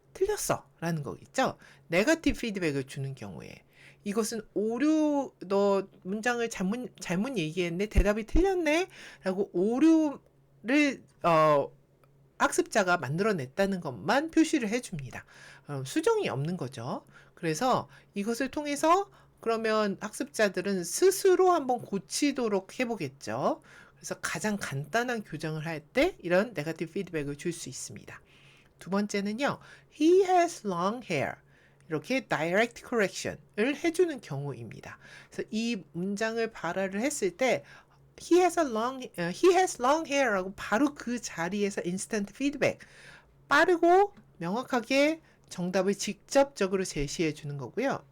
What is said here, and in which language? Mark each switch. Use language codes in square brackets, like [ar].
[ko] 틀렸어 라는 거겠죠. 네거티브 피드백을 주는 경우에 이것은 오류, 너 문장을 잘못 얘기했네, 대답이 틀렸네 라고 오류를 학습자가 만들어냈다는 것만 표시를 해줍니다. 수정이 없는 거죠. 그래서 이것을 통해서 그러면 학습자들은 스스로 한번 고치도록 해보겠죠. 그래서 가장 간단한 교정을 할 때 이런 네거티브 피드백을 줄 수 있습니다. 두 번째는요, [en] he has long hair. [ko] 이렇게 direct correction을 해주는 경우입니다. 그래서 이 문장을 발화를 했을 때 [en] he has long hair [ko] 라고 바로 그 자리에서 instant feedback, 빠르고 명확하게 정답을 직접적으로 제시해 주는 거고요.